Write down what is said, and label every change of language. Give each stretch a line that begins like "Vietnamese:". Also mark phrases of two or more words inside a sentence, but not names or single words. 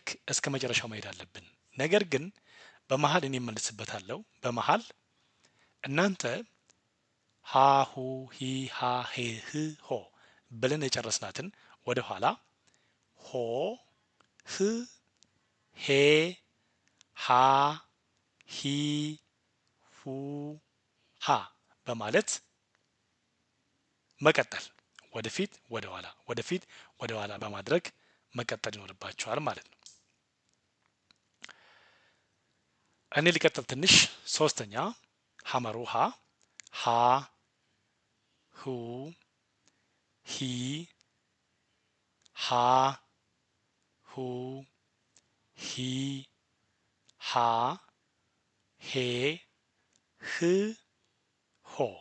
Amharic: እስከ መጨረሻው መሄድ አለብን። ነገር ግን በመሃል እኔ እመልስበታለሁ። በመሃል እናንተ ሀ ሁ ሂ ሃ ሄ ህ ሆ ብለን የጨረስናትን ወደ ኋላ ሆ ህ ሄ ሃ ሂ ሁ ሃ በማለት መቀጠል ወደፊት ወደ ኋላ ወደፊት ወደ ኋላ በማድረግ መቀጠል ይኖርባቸዋል ማለት ነው። እኔ ሊቀጥል ትንሽ። ሶስተኛ ሐመሩሃ ሃ ሁ ሂ ሃ ሁ ሂ ሃ ሄ ህ ሆ